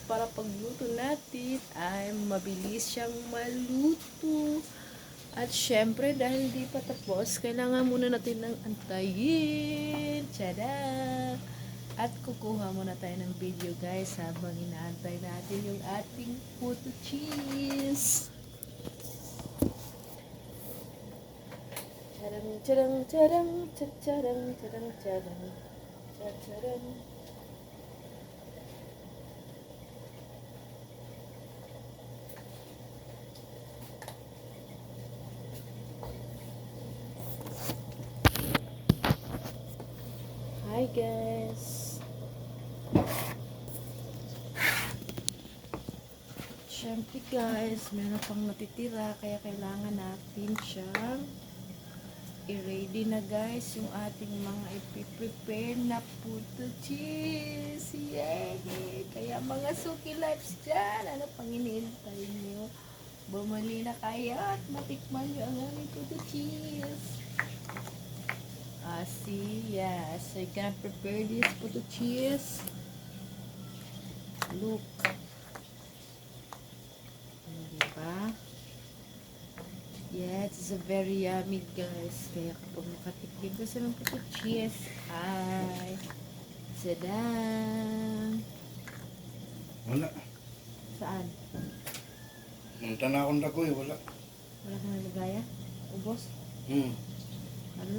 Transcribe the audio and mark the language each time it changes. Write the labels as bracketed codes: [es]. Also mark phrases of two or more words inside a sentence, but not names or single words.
[tl] Para pagluto natin ay mabilis siyang maluto. At syempre, dahil hindi pa tapos, kailangan muna natin ng antayin. Tada! At kukuha muna tayo ng video guys habang inaantay natin yung ating [en] potato cheese. Charang, charang, charang, charang, charang, charang, charang. Hi guys. [tl] Siyempre guys, meron pang natitira kaya kailangan natin siyang i-ready na guys yung ating mga ipiprepare na [en] potato cheese. Yay! [tl] Kaya mga suki lives dyan, ano pang iniintay nyo? Bumali na kayo at matikman nyo ang aming [en] potato cheese. See, yes, I can prepare this potato cheese. Look. Diba? Yeah, it's a very yummy guys. [tl] Kaya kapag makatikim ko sa mga [en] potato cheese, [tl] ay, sadang. Wala. Saan? Munta na akong dagoy, wala. Wala kang nalagaya? Ubos? Ano?